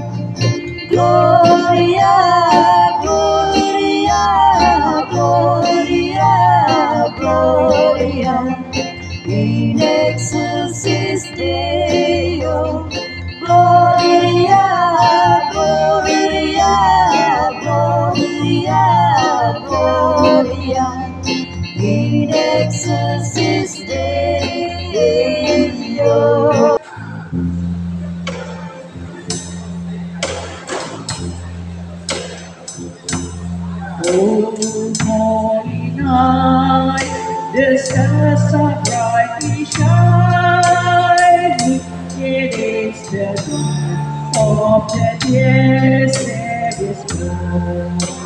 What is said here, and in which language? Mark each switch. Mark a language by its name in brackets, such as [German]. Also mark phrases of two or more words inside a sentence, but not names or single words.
[Latin] Gloria, Gloria, Gloria, Gloria, in excelsis Deo. Gloria, Gloria, Gloria, Gloria, in excelsis Deo. [English] Oh, holy night, the stars are brightly shining. It is the dawn of the dear Savior's birth.